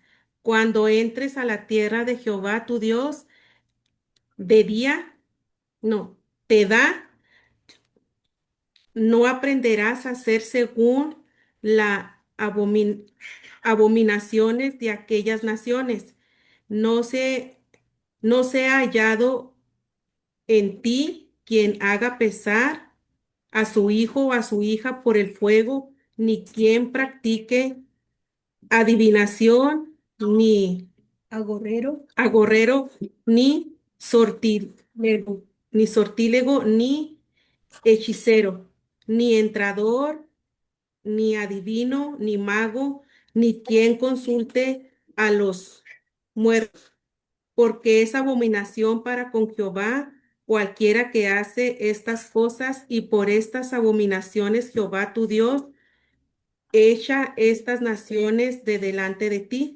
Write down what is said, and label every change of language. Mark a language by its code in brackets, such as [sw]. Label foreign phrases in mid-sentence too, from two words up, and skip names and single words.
[es] Cuando entres a la tierra de Jehová tu Dios, de día, no, te da, no aprenderás a hacer según la abominaciones de aquellas naciones. No se, no sea hallado en ti quien haga pesar a su hijo o a su hija por el fuego, ni quien practique adivinación, ni agorrero, ni sortílego, ni hechicero, ni entrador, ni adivino, ni mago, ni quien consulte a los muertos, porque es abominación para con Jehová cualquiera que hace estas cosas, y por estas abominaciones Jehová tu Dios echa estas naciones de delante de ti.